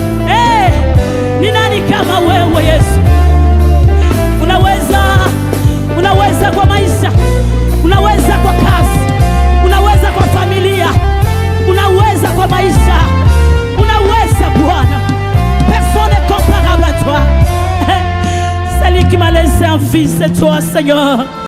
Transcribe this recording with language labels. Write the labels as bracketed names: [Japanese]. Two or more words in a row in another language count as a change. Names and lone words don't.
[Swahili] Eh, ni nani kama wewe Yesu? Unaweza, unaweza kwa maisha. Unaweza kwa kazi. Unaweza kwa familia. Unaweza kwa maisha. Unaweza Bwana. [French] Personne n'est comparable à toi. Celui qui m'a laissé un fils, c'est toi, Seigneur.